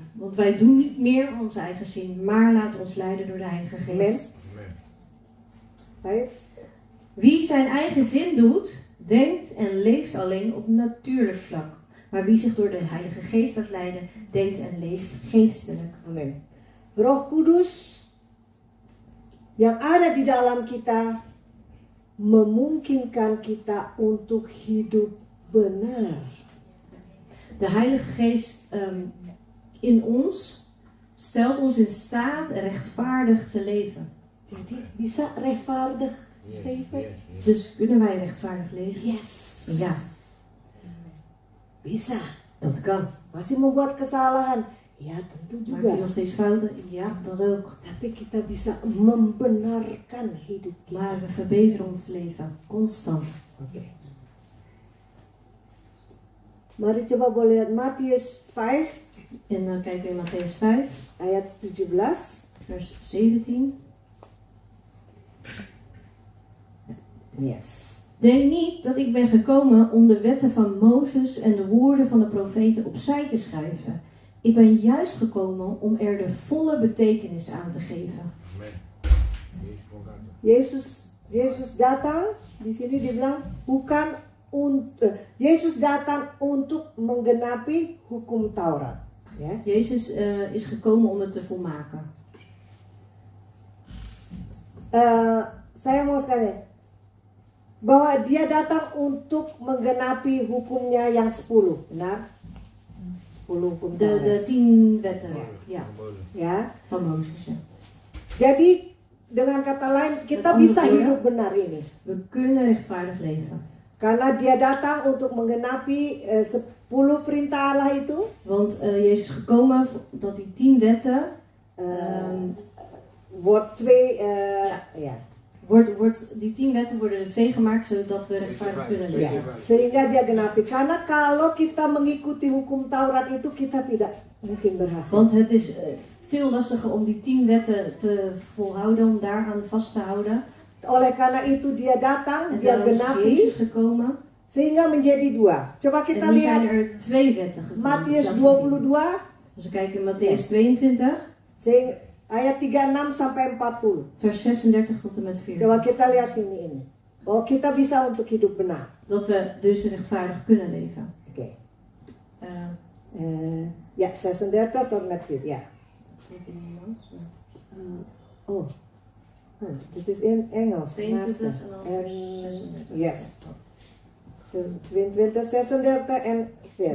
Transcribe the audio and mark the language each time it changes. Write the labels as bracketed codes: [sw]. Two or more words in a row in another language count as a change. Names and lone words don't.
[nl] Want wij doen niet meer onze eigen zin, maar laten ons leiden door de Heilige Geest. Amen. 5. Wie zijn eigen zin doet, denkt en leeft alleen op natuurlijk vlak. Maar wie zich door de Heilige Geest laat leiden, denkt en leeft geestelijk. Amin. [id] Roh Kudus yang ada di dalam kita memungkinkan kita untuk hidup benar. [nl] De Heilige Geest in ons stelt ons in staat rechtvaardig te leven. [id] Jadi bisa [nl] rechtvaardig leven? Dus kunnen wij rechtvaardig leven? Yes. Ja, [id] Bisa. [nl] dat kan. [id] Masih membuat kesalahan? Ya tentu [nl] Maak je [id] juga. [nl] nog steeds fouten? Ja, dat ook. [id] Tapi kita bisa membenarkan hidup kita. [nl] Maar we verbeteren ons leven, constant. Oke. [id] Mari coba boleh lihat Matius 5 [nl] En dan kijken we in Matthäus 5, [id] ayat 17. [nl] vers 17. Yes. Denk niet dat ik ben gekomen om de wetten van Mozes en de woorden van de profeten opzij te schuiven. Ik ben juist gekomen om er de volle betekenis aan te geven. [id] Yesus datang di sini dibilang bukan Yesus datang untuk menggenapi hukum Taurat. Ya. [nl] Jezus is gekomen om het te volmaken. [id] Saya mau sekali bahwa dia datang untuk menggenapi hukumnya yang 10, benar? 10 hukum Taurat. [nl] De 10 wetten, ja, [id] Ya. [nl] van Mozes. Ja. [id] Jadi dengan kata lain kita [nl] Met [id] bisa [nl] andere woorden, [id] hidup benar ini. [nl] We kunnen rechtvaardig leven. [id] Karena dia datang untuk menggenapi 10 perintah Allah itu. [nl] Want Jezus is gekomen dat die 10 wetten Wordt 2 ja. Die 10 wetten worden er 2 gemaakt zodat we rechtvaardig kunnen [id] Ya, [nl] leven. [id] sehingga dia genapi. Karena kalau kita mengikuti hukum Taurat itu kita tidak mungkin berhasil. [nl] Want het is veel lastiger om die 10 wetten te volhouden, om daaraan vast te houden. [id] Oleh karena itu dia datang, [nl] En [id] dia [nl] daarom is [id] genapi [nl] Jezus gekomen. [id] sehingga menjadi 2. Coba kita [nl] En nu zijn [id] lihat [nl] er 2 wetten gekomen. [id] Matius [nl] in plaats van 10. [id] 22 [nl] Als we kijken in Matthäus 22, [id] ayat 36 sampai 40. [nl] vers 36 tot en met 40. [id] Coba kita lihat sini ini. Bahwa kita bisa untuk hidup benar. [nl] Dat we dus rechtvaardig kunnen leven. Oké. Eh, Ja, 36 tot met 4. Ja. Dit is in Engels. 22 [en] Master. [nl] en dan vers 36. Yes. 22, 36 en 40.